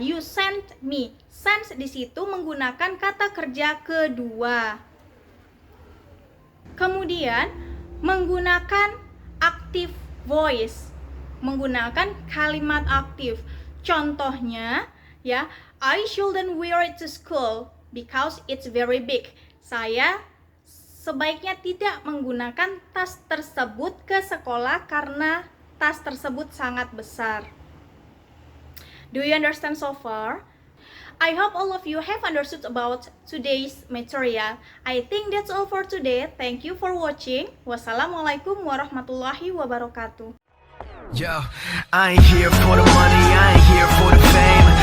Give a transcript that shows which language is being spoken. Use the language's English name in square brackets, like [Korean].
[English] You sent me. [Indonesian] Sent di situ menggunakan kata kerja kedua. Kemudian menggunakan active voice, menggunakan kalimat aktif. Contohnya ya, [English] I shouldn't wear it to school because it's very big. [Indonesian] Saya sebaiknya tidak menggunakan tas tersebut ke sekolah karena tas tersebut sangat besar. [English] Do you understand so far? I hope all of you have understood about today's material. I think that's all for today. Thank you for watching. [Arabic] Wassalamualaikum warahmatullahi wabarakatuh. [English] Yo, I ain't here for the money, I ain't here for the fame.